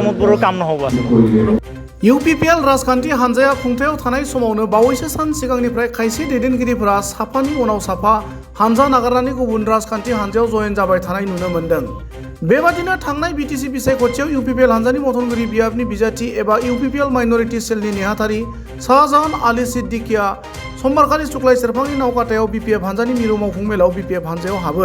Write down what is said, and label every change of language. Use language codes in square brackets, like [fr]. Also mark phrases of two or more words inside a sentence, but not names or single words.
[as] प्रमोद बर'र काम নহ'ব आसलते [brx] UPPL राजखान्थि हानजाया खुंथायाव थानाय समावनो बावैसो सान सिगांनिफ्राय खायसे दैदेनगिरिफोरा साफानि उनाव साफा हानजा नागारनानै गुबुन राजखान्थि हानजायाव जयेन जाबाय थानाय नुनो मोन्दों। बेबादिनो थांनाय बिटिसि बिसायख'थियाव UPPL हानजानि मथनगिरि बियाबनि बिजाथि एबा UPPL माइनरिटि सेलनि नेहाथारि शाहजाहान आली सिद्दिकीया समबारखालि सुक्लाय सेरफांनि नावकाटायाव BPF हानजानि मिरु मावफुं मेलाव BPF हानजायाव हाबो।